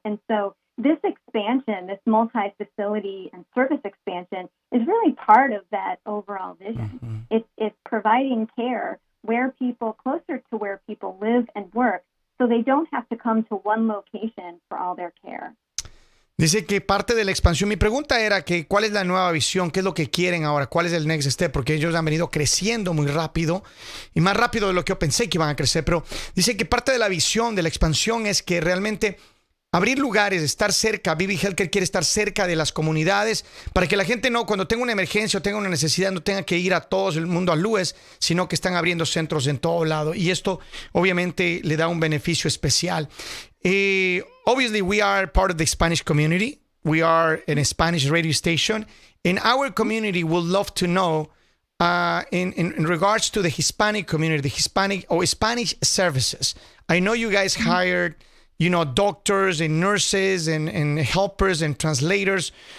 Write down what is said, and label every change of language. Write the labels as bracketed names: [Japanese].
[English] And so this expansion, this multi-facility and service expansion is really part of that overall vision. It's providing care closer to where people live and work, so they don't have to come to one location for all their care. [Spanish] Dice que parte de la expansión, mi pregunta era que ¿cuál es la nueva visión? ¿Qué es lo que quieren ahora? ¿Cuál es el [English] next step? [Spanish] Porque ellos han venido creciendo muy rápido y más rápido de lo que yo pensé que iban a crecer, pero dice que parte de la visión de la expansión es que realmente abrir lugares, estar cerca. Beebe Healthcare quiere estar cerca de las comunidades para que la gente no, cuando tenga una emergencia o tenga una necesidad, no tenga que ir a todo el mundo al LUES, sino que están abriendo centros en todo lado. Y esto obviamente le da un beneficio especial. [English] Obviously, we are part of the Spanish community. We are in a Spanish radio station. And our community would love to know, in regards to the Hispanic community, the Hispanic or Spanish services. I know you guys hired doctors and nurses and helpers and translators.